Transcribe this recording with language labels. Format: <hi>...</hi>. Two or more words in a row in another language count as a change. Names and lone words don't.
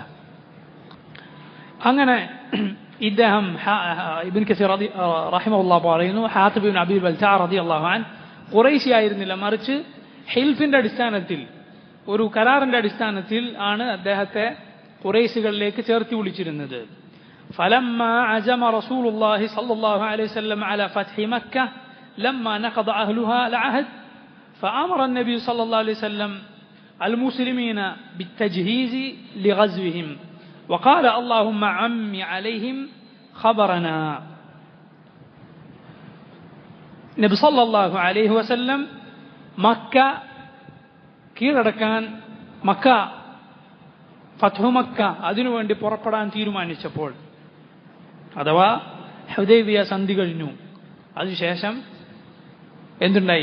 <ml>അങ്ങനെ ഇദ്ദേഹം ഇബ്നു കസീർ റഹിമഹുല്ലാഹ് പറയുന്നു, ഹാത്തിബ് ഇബ്നു അബീ ബൽതഅ</ml> <ar>رضي الله عنه</ar> <ml>ഖുറൈശി ആയിരുന്നില്ല, മറിച്ച് ഹിൽഫിന്റെ അടിസ്ഥാനത്തിൽ, ഒരു കരാറിന്റെ അടിസ്ഥാനത്തിൽ ആണ് അദ്ദേഹത്തെ ഖുറൈശികളിലേക്ക് ചേർത്തി വിളിച്ചിരുന്നത്.</ml> <ar>فلما عزم رسول الله صلى الله عليه وسلم على فتح مكة لما نقض أهلها العهد فأمر النبي صلى الله عليه وسلم المسلمين بالتجهيز لغزوهم وقال اللهم عم عليهم خبرنا.</ar> <ml>നബി</ml> <ar>صلى الله عليه وسلم</ar> <ml>മക്ക കീഴടക്കാൻ, മക്ക ഫത്ഹു മക്ക അതിനുവേണ്ടി പുറപ്പെടാൻ തീരുമാനിച്ചപ്പോൾ, അഥവാ ഹുദൈബിയ സന്ധി കഴിഞ്ഞു, അതിനുശേഷം എന്തുണ്ടായി?</ml>